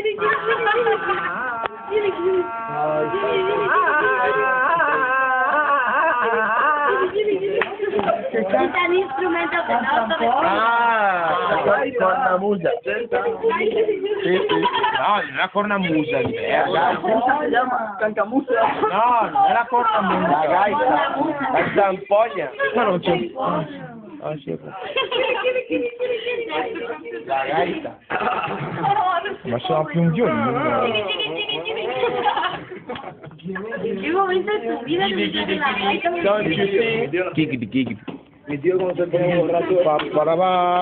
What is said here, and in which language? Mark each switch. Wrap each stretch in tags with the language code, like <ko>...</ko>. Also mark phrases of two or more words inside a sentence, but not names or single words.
<es>Quita el instrumento que no La cornamusa. Sí, sí. No,</es> <it>non è la cornamusa,</it> <es>¿Cómo se llama? Cancamusa. no,</es> <it>non è la cornamusa.</it> <es>La gaita.</es> <it>La zampogna. No, non c'è. Ah, sì.</it> <es>La gaita.</es> <it>Ma sono più un giorno.</it> <es>¿En qué momento de tu vida te metiste la gaita?</es> <en>Don't you see?</en> <es>Mi tío cuando se pone borracho. Pa, para,</es>